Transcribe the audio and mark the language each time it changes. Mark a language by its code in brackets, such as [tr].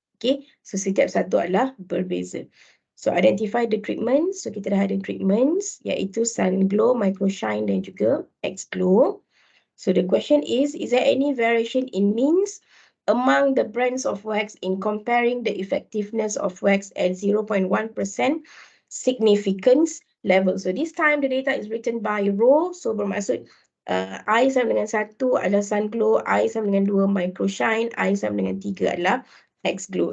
[ms] Okay, so setiap satu adalah berbeza. [en] So identify the treatments. [ms] So kita dah ada treatments, iaitu Sunglow, Microshine dan juga X-Glow. [en] So the question is there any variation in means among the brands of wax in comparing the effectiveness of wax at 0.1% significance level. So this time the data is written by row. [ms] So bermaksud I sama dengan 1 adalah sun glow, I sama dengan 2 micro shine, I sama dengan 3 adalah X glow.